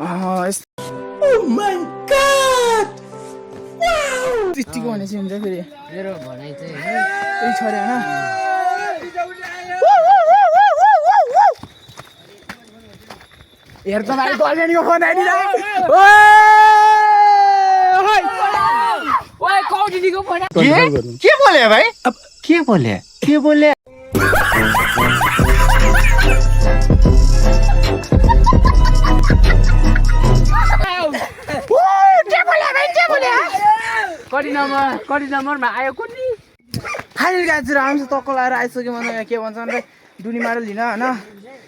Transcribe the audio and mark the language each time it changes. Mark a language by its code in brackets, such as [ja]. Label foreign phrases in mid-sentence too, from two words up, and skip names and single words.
[ne] त्यतिको भने चाहिँ हुन्छ फेरि मेरो भनाइ चाहिँ यही छोरे होइन। हेर त भाइ गर्लफ्रेन्डको फोन आइदिन। [hi] क्या बोले भाई? अब क्या बोले? क्या बोले? [ne] कति नम्बरमा आयो कुन्नी? फाइनल गाइजहरु हामी टक्क लगाएर आइसक्यो। मलाई के भन्छ भने दुनी मारेर लिन हैन।